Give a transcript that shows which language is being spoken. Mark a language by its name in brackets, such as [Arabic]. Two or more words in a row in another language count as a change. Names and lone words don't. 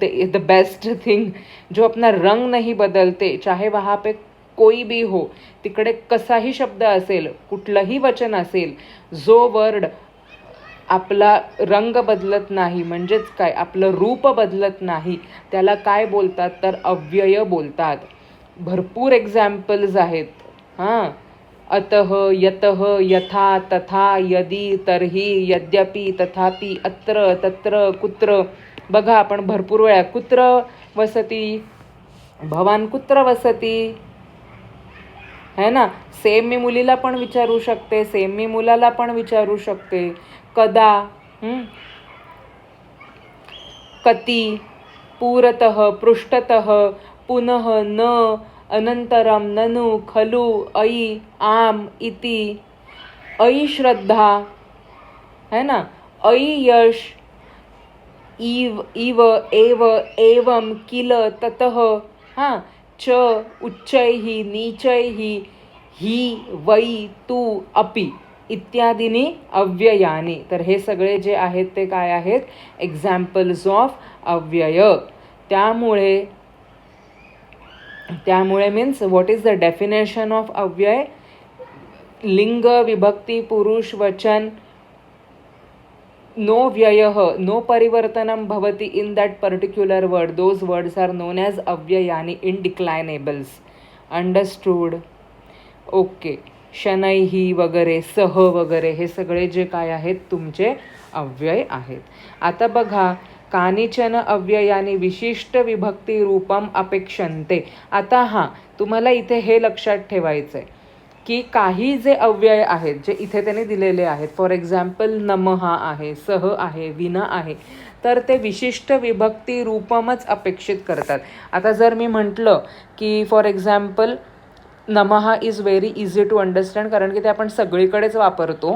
[English] is the best thing. [Hindi] जो अपना रंग नहीं बदलते, चाहे वहाँ पे कोई भी हो, [Marathi] तिकडे कसाही शब्द असेल, कुठलंही वचन असेल, जो वर्ड आपला रंग बदलत नाही, म्हणजेच काय, आपलं रूप बदलत नाही, त्याला काय बोलतात तर अव्यय बोलतात. भरपूर एक्झाम्पल्स आहेत. हां, [Sanskrit] अतः, यतः, यथा, तथा, यदि, तर्हि, यद्यपि, तथापि, अत्र, तत्र, कुत्र. [Marathi] बघा, आपण भरपूर वेळा [Sanskrit] कुत्र वसती, भवान कुत्र वसती, [Hindi] है ना. [Marathi] सेम मी मुलीला पण विचारू शकते, सेम मी मुलाला पण विचारू शकते. [Sanskrit] कदा, कति, पूरतः, पृष्ठतः, पुनः, न, अनंतरम, ननु, खलु, ऐ, आम, इति. ऐ श्रद्धा, [Hindi] है ना. [Sanskrit] ऐ यश, इव, एव, एवं, किल, ततः. हां, च, उच्चैः, नीचैः, हि, वै, तू, अपि इत्यादीनी अव्ययानी. [Marathi] तर हे सगळे जे आहेत ते काय आहेत, [English] examples of [Marathi] अव्यय. [English] त्यामुळे means what is the definition of अव्यय? [Sanskrit] लिंग विभक्ती पुरुष वचन नो व्ययः, नो परिवर्तनं भवति [English] in that particular word, those words are known as अव्ययानी इनडिक्लायनेबल्स. Understood? OK. [Marathi] शनैही वगैरे, सह वगैरे हे सगळे जे काय आहेत तुमचे अव्यय आहेत. आता बघा, [Sanskrit] कानिचन अव्ययानी विशिष्ट विभक्ती रूपम अपेक्षन्ते. [Marathi] आता हां, तुम्हाला इथे हे लक्षात ठेवायचं आहे की काही जे अव्यय आहेत जे इथे त्यांनी दिलेले आहेत, [English] for example [Marathi] नमहा आहे, सह आहे, विना आहे, तर ते विशिष्ट विभक्ती रूपमच अपेक्षित करतात. आता जर मी म्हटलं की [English] for example namah is very easy to understand, [Marathi] कारण की ते आपण सगळीकडेच वापरतो.